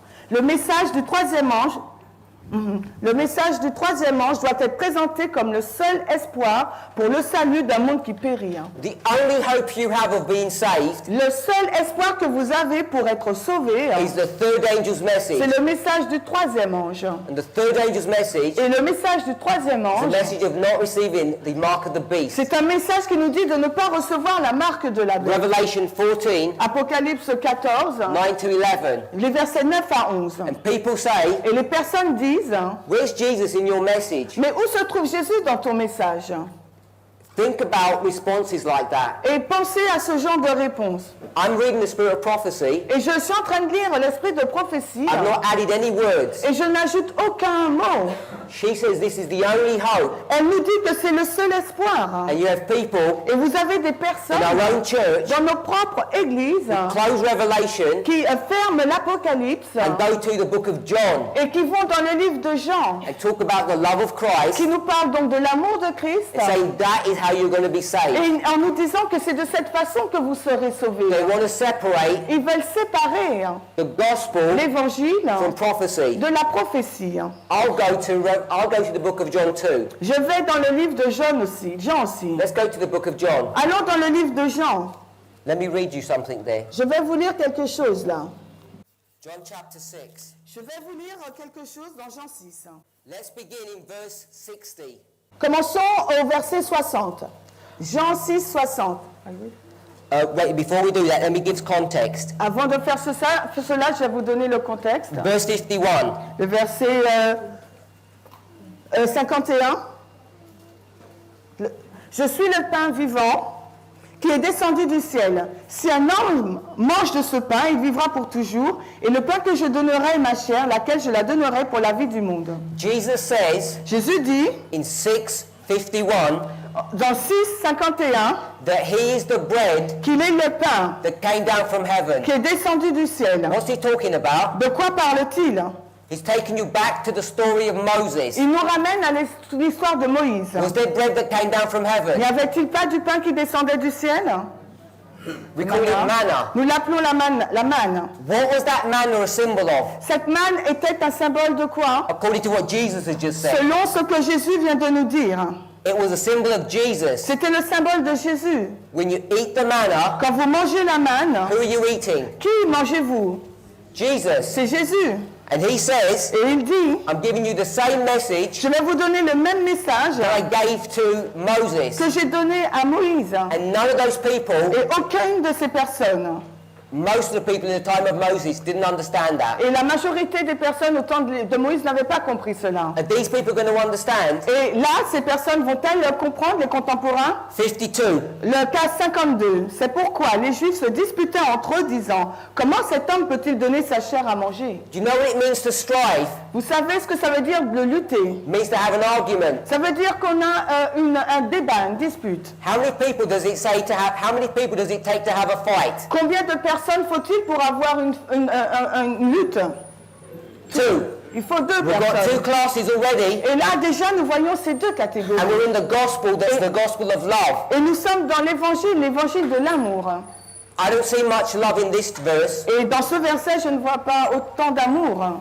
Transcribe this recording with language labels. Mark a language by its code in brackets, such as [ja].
[fr] Le message du troisième ange. Le message du troisième ange doit être présenté comme le seul espoir pour le salut d'un monde qui périt. [en] The only hope you have of being saved [fr] Le seul espoir que vous avez pour être sauvé, [en] is the third angel's message. [fr] c'est le message du troisième ange. [en] And the third angel's message [fr] Et le message du troisième [en] is the [fr] ange, [en] message of not receiving the mark of the beast. [fr] c'est un message qui nous dit de ne pas recevoir la marque de la bête. [en] Revelation 14, [fr] Apocalypse 14, [en] 9 to 11. [fr] les versets 9 à 11. [en] And people say, [fr] Et les personnes disent, [en] where's Jesus in your message? [fr] mais où se trouve Jésus dans ton message? [en] Think about responses like that. [fr] Et pensez à ce genre de réponse. [en] I'm reading the Spirit of Prophecy. [fr] Et je suis en train de lire l'esprit de prophétie [en] I've not added any words. [fr] et je n'ajoute aucun mot. [en] She says this is the only hope. [fr] Elle nous dit que c'est le seul espoir. [en] And you have people [fr] Et vous avez des [en] in [fr] personnes [en] our own church [fr] dans nos propres églises [en] close Revelation [fr] qui ferment l'Apocalypse [en] and go to the book of John [fr] et qui vont dans le livre de Jean, [en] and talk about the love of Christ [fr] qui nous parlent donc de l'amour de Christ, [en] and saying that is how you're going to be saved. [fr] et en nous disant que c'est de cette façon que vous serez sauvés. [en] They want to separate [fr] Ils veulent séparer [en] the gospel [fr] l'évangile [en] from prophecy. [fr] de la prophétie. [en] I'll go to the book of John too. [fr] Je vais dans le livre de Jean aussi. [en] Let's go to the book of John. [fr] Allons dans le livre de Jean. [en] Let me read you something there. [fr] Je vais vous lire quelque chose là. [en] John chapter 6. [fr] Je vais vous lire quelque chose dans Jean 6. [en] Let's begin in verse 60. [fr] Commençons au verset 60. Jean 6, 60. [en] Wait, before we do that, let me give context. [fr] Avant de faire cela, je vais vous donner le contexte. [en] Verse 51. [fr] Le verset 51. Je suis le pain vivant qui est descendu du ciel. Si un homme mange de ce pain, il vivra pour toujours. Et le pain que je donnerai est ma chair, laquelle je la donnerai pour la vie du monde. [en] Jesus says [fr] Jésus dit, [en] in 6:51 [fr] dans 6, 51, [en] that he is the bread [fr] qu'il est le pain [en] that came down from heaven. [fr] qui est descendu du ciel. [en] What's he talking about? [fr] De quoi parle-t-il? [en] He's taking you back to the story of Moses. [fr] Il nous ramène à l'histoire de Moïse. [en] Was there bread that came down from heaven? [fr] N'y avait-il pas du pain qui descendait du ciel? [en] We call it manna. [fr] Nous l'appelons la manne. [en] What was that manna a symbol of? [fr] Cette manne était un symbole de quoi? [en] According to what Jesus has just said. [fr] Selon ce que Jésus vient de nous dire. [en] It was a symbol of Jesus. [fr] C'était le symbole de Jésus. [en] When you eat the manna, [fr] Quand vous mangez la manne, [en] who are you eating? [fr] qui mangez-vous? [en] Jesus. [fr] C'est Jésus. [en] And he says, [fr] Et il dit, [en] I'm giving you the same message [fr] je vais vous donner le même message [en] that I gave to Moses. [fr] que j'ai donné à Moïse. [en] And none of those people, [fr] Et aucune de ces personnes, [en] most of the people in the time of Moses didn't understand that. [fr] et la majorité des personnes au temps de Moïse n'avaient pas compris cela. [en] Are these people going to understand? [fr] Et là, ces personnes vont-elles comprendre, les contemporains? [en] 52. [fr] Le cas 52, c'est pourquoi les Juifs se disputaient entre eux disant « Comment cet homme peut-il donner sa chair à manger ?» [en] Do you know what it means to strive? [fr] Vous savez ce que ça veut dire de lutter? [en] It means to have an argument. [fr] Ça veut dire qu'on a un débat, une dispute. [en] How many people does it say to have? How many people does it take to have a fight? [fr] Combien de personnes faut-il pour avoir une lutte? [en] Two. [fr] Il faut deux [en] We've got two [fr] personnes. [en] classes already, [fr] Et là, déjà, nous voyons ces deux catégories. [en] and we're in the gospel that's the gospel of love. [fr] Et nous sommes dans l'évangile de l'amour. [en] I don't see much love in this verse [fr] Et dans ce verset, je ne vois pas autant d'amour.